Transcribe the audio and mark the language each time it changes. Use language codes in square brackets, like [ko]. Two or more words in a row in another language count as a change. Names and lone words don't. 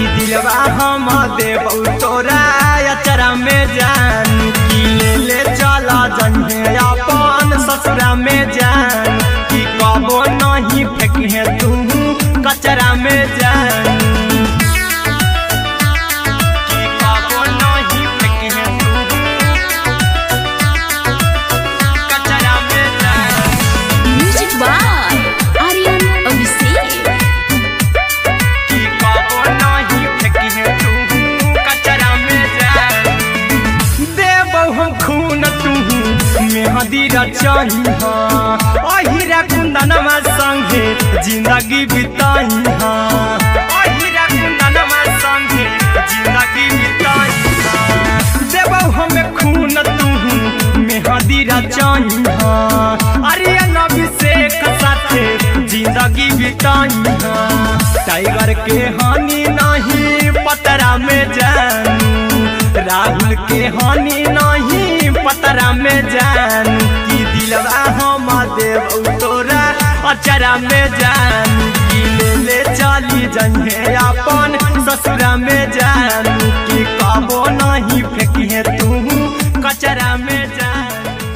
[mag] दिलवा हम देबू तोरा अचरा में जानू की ले चला जइहे अपन ससुरा में जानू की कबो नहीं फेंके तू कचरा में जानू की कबो नहीं फेंके तू कचरा में जानू [en] Music by Aryan Abhishek. [mag] की कबो नहीं फेंके तू कचरा में जानू देबौ हम खून तू मेहंदी रचइहा अहिरा कुंदनमा संगे जिंदगी बिताइहा अहिरा कुंदनमा संगे जिंदगी बिताइहा देबौ हम खून तू मेहंदी रचइहा आर्यन अभिषेक साथे जिंदगी बिताइहा टाइगर के हानि नहीं पतरा में जानू राहुल के हानि नहीं पतरा में जानू की दिलवा हम देबू तोरा अचरा में जानू की ले चली जइहे अपन ससुरा में जानू की कबो नहीं फेंके तू कचरा में जानू